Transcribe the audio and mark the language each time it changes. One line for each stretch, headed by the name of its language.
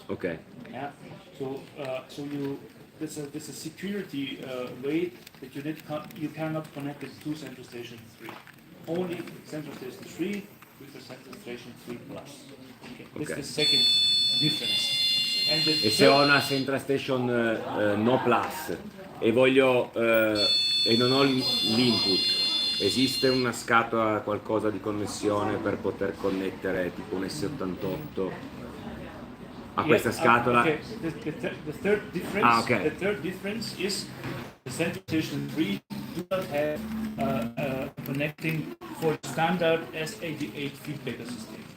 English: Ok, Yeah. So there's a security way that you cannot connect the two central station 3. Only central station 3 with the central station 3 plus. Okay. This Okay. is the second difference. And the
Italian: e se ho una central station no plus e voglio e non ho l'input, esiste una scatola, qualcosa di connessione per poter connettere tipo un S88 a questa scatola?
English: Okay. The third difference. Okay. The third difference is the central station 3 do not have connecting for standard S88 feedback system.